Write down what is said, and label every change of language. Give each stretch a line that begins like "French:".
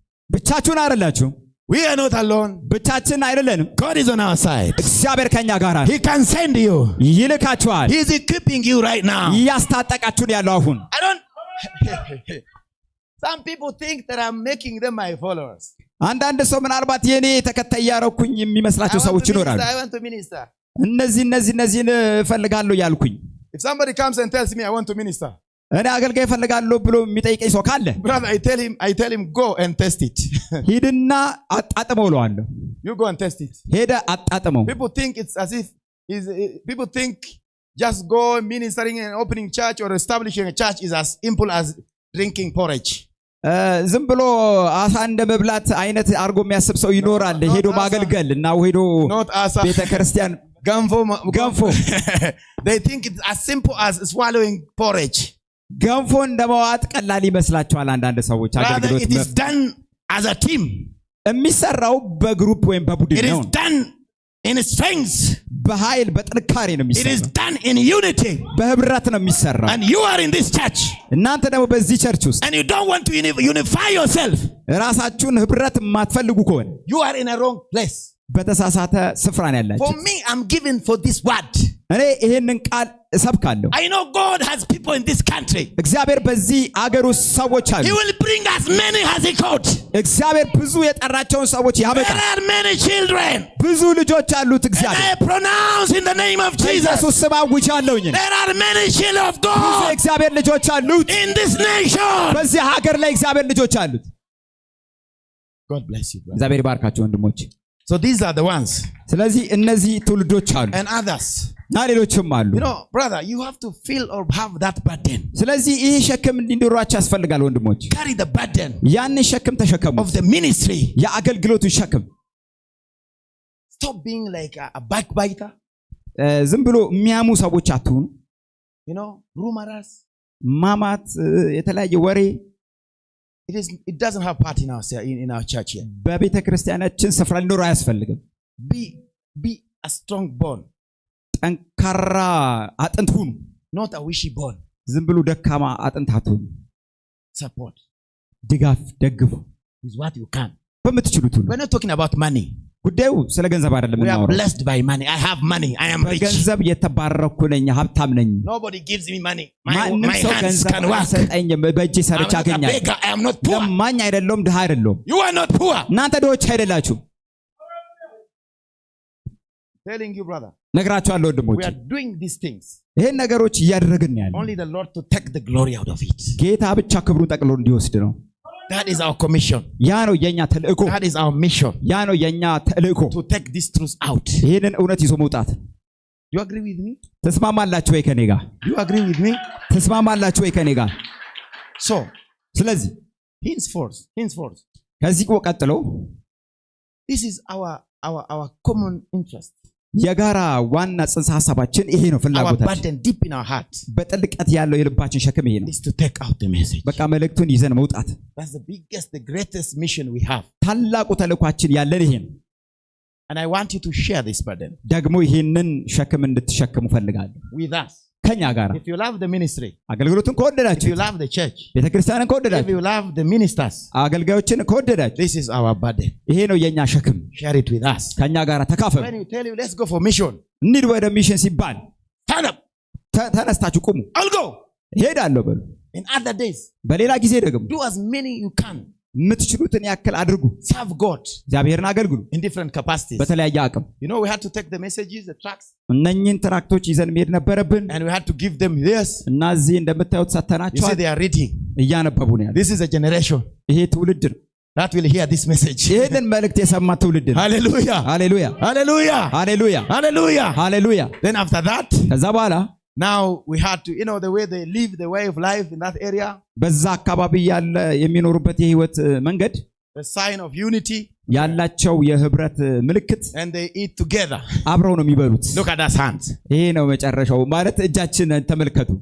Amharic: ብቻችሁን አይደላችሁ።
English: We are not alone.
Amharic: ብቻችን አይደለንም።
English: God is on our side.
Amharic: እግዚአብሔር ከኛ ጋር ነው።
English: He can send you.
Amharic: ይልካችኋል።
English: He is equipping you right now.
Amharic: ያስታጠቃችሁን ያለው አሁን
English: I don't. Some people think that I'm making them my followers.
Amharic: አንዳንድ ሰው ምናልባት የኔ ተከታይ ያረኩኝ የሚመስላቸው ሰዎች ይኖራሉ።
English: I want to minister.
Amharic: እነዚህን እፈልጋለሁ ያልኩኝ
English: If somebody comes and tells me I want to minister,
Amharic: እኔ አገልጋይ እፈልጋለሁ ብሎ የሚጠይቀኝ ሰው ካለ
English: brother, I tell him go and test it.
Amharic: ሂድና አጣጥመው እለዋለሁ።
English: You go and test it.
Amharic: ሄደ አጣጥመው።
English: People think it's as if people think just go ministering and opening church or establishing a church is as simple as drinking porridge.
Amharic: ዝም ብሎ አሳ እንደ መብላት አይነት አርጎ የሚያስብ ሰው ይኖራል። ሄዶ ማገልገል እና ሄዶ ቤተክርስቲያን ገንፎ
English: They think it's as simple as swallowing porridge.
Amharic: ገንፎ እንደመዋጥ ቀላል ይመስላቸዋል አንዳንድ ሰዎች። አገልግሎት
English: it is done as a team.
Amharic: የሚሰራው በግሩፕ ወይም በቡድን ነው።
English: It is done in strength.
Amharic: በኃይል በጥንካሬ ነው የሚሰራው።
English: It is done in unity.
Amharic: በህብረት ነው የሚሰራው።
English: And you are in this church.
Amharic: እናንተ ደግሞ በዚህ ቸርች ውስጥ
English: And you don't want to unify yourself.
Amharic: ራሳችሁን ህብረት የማትፈልጉ ከሆነ
English: You are in a wrong place.
Amharic: በተሳሳተ ስፍራ ነው ያላችሁ።
English: For me, I'm given for this word.
Amharic: እኔ ይሄንን ቃል እሰብካለሁ።
English: I know God has people in this country.
Amharic: እግዚአብሔር በዚህ አገር ውስጥ ሰዎች አሉ።
English: He will bring as many as he called.
Amharic: እግዚአብሔር ብዙ የጠራቸውን ሰዎች ያመጣል።
English: There are many children.
Amharic: ብዙ ልጆች አሉት እግዚአብሔር።
English: I pronounce in the name of Jesus.
Amharic: ኢየሱስ ስም አውጃለሁኝ።
English: There are many children of
Amharic: ብዙ
English: God
Amharic: እግዚአብሔር ልጆች አሉት
English: in this nation.
Amharic: በዚህ ሀገር ላይ እግዚአብሔር ልጆች አሉት።
English: God bless you, brother.
Amharic: እግዚአብሔር ይባርካችሁ ወንድሞች።
English: So these are the ones.
Amharic: ስለዚህ እነዚህ ትውልዶች አሉ
English: And others.
Amharic: እና ሌሎችም አሉ።
English: You know, brother, you have to feel or have that burden.
Amharic: ስለዚህ ይህ ሸክም እንዲኖራችሁ ያስፈልጋል ወንድሞች።
English: Carry the burden
Amharic: ያን ሸክም ተሸከሙ።
English: of the ministry.
Amharic: የአገልግሎቱን ሸክም።
English: Stop being like a backbiter.
Amharic: ዝም ብሎ የሚያሙ ሰዎች አትሁኑ።
English: You know, rumors.
Amharic: ማማት፣ የተለያየ ወሬ
English: It doesn't have part in our church here.
Amharic: በቤተ ክርስቲያናችን ስፍራ ሊኖር አያስፈልግም።
English: Be a strong bone.
Amharic: ጠንካራ አጥንት ሁኑ።
English: Not a wishy bone.
Amharic: ዝም ብሎ ደካማ አጥንት አትሁኑ።
English: Support.
Amharic: ድጋፍ ደግፉ
English: With what you can.
Amharic: በምትችሉት ሁሉ።
English: We're not talking about money.
Amharic: ጉዳዩ ስለ ገንዘብ አይደለም
English: We are
Amharic: እናወራው።
English: blessed by money. I have money. I am rich.
Amharic: በገንዘብ የተባረኩ ነኝ፣ ሀብታም ነኝ።
English: Nobody gives me money.
Amharic: ማንም
English: My
Amharic: ሰው
English: hands
Amharic: ገንዘብ
English: can work.
Amharic: አይሰጠኝም። በእጄ
English: I'm
Amharic: ሰርቼ
English: not a
Amharic: አገኛለሁ።
English: beggar. I am not poor.
Amharic: ለማኝ አይደለሁም፣ ድሃ አይደለሁም።
English: You are not poor.
Amharic: እናንተ ድሆች አይደላችሁም።
English: Telling you, brother.
Amharic: ነግራችኋለሁ ወንድሞች።
English: We are doing these things.
Amharic: ይሄን ነገሮች እያደረግን ያለ
English: Only the Lord to take the glory out of it.
Amharic: ጌታ ብቻ ክብሩን ጠቅልሎ እንዲወስድ ነው።
English: That is our commission.
Amharic: ያ ነው የኛ ተልእኮ።
English: That is our mission.
Amharic: ያ ነው የኛ ተልእኮ።
English: To take this truth out.
Amharic: ይሄንን እውነት ይዞ መውጣት።
English: You agree with me?
Amharic: ተስማማላችሁ ወይ ከኔ ጋር?
English: You agree with me?
Amharic: ተስማማላችሁ ወይ ከኔ ጋር?
English: So,
Amharic: ስለዚህ
English: henceforth,
Amharic: ከዚህ ቀጥሎ
English: this is our common interest.
Amharic: የጋራ ዋና ጽንሰ ሐሳባችን ይሄ ነው።
English: Our
Amharic: ፍላጎታችን
English: burden deep in our heart
Amharic: በጥልቀት ያለው የልባችን ሸክም ይሄ ነው።
English: is to take out the message.
Amharic: በቃ መልእክቱን ይዘን መውጣት።
English: That's the biggest, the greatest mission we have.
Amharic: ታላቁ ተልእኳችን ያለን ይሄ ነው።
English: And I want you to share this burden
Amharic: ደግሞ ይሄንን ሸክም እንድትሸከሙ ፈልጋለሁ
English: with us.
Amharic: ከኛ ጋር።
English: If you love the ministry,
Amharic: አገልግሎቱን
English: if
Amharic: ከወደዳችሁ፣
English: you love the church,
Amharic: ቤተክርስቲያንን
English: if
Amharic: ከወደዳችሁ፣
English: you love the ministers,
Amharic: አገልጋዮችን ከወደዳችሁ፣
English: this is our burden.
Amharic: ይሄ ነው የኛ ሸክም።
English: Share it with us.
Amharic: ከኛ ጋር ተካፈሉ።
English: When you tell you, let's go for mission,
Amharic: እንሂድ ወደ ሚሽን ሲባል
English: stand up.
Amharic: ተነስታችሁ ቁሙ።
English: I'll go.
Amharic: ሄዳለሁ በሉ።
English: In other days,
Amharic: በሌላ ጊዜ ደግሞ
English: do as many you can.
Amharic: የምትችሉትን ያክል አድርጉ።
English: Serve God
Amharic: እግዚአብሔርን አገልግሉ
English: in different capacities.
Amharic: በተለያየ አቅም።
English: You know, we had to take the messages, the tracts,
Amharic: እነኚህን ትራክቶች ይዘን መሄድ ነበረብን
English: and we had to give them this.
Amharic: እና እዚህ እንደምታዩት
English: You see,
Amharic: ሰተናቸዋል።
English: they are reading.
Amharic: እያነበቡ ነው ያለው።
English: This is a generation
Amharic: ይሄ ትውልድ ነው
English: that will hear this message.
Amharic: ይሄንን መልእክት የሰማ ትውልድ ነው።
English: Hallelujah.
Amharic: ሃሌሉያ
English: Hallelujah.
Amharic: ሃሌሉያ
English: Hallelujah.
Amharic: ሃሌሉያ።
English: Then after that,
Amharic: ከዛ በኋላ
English: now we had to, you know, the way they live, the way of life in that area,
Amharic: በዛ አካባቢ ያለ የሚኖሩበት የህይወት መንገድ
English: the sign of unity,
Amharic: ያላቸው የህብረት ምልክት
English: and they eat together.
Amharic: አብረው ነው የሚበሉት።
English: Look at that hand.
Amharic: ይሄ ነው መጨረሻው ማለት እጃችን ተመልከቱ።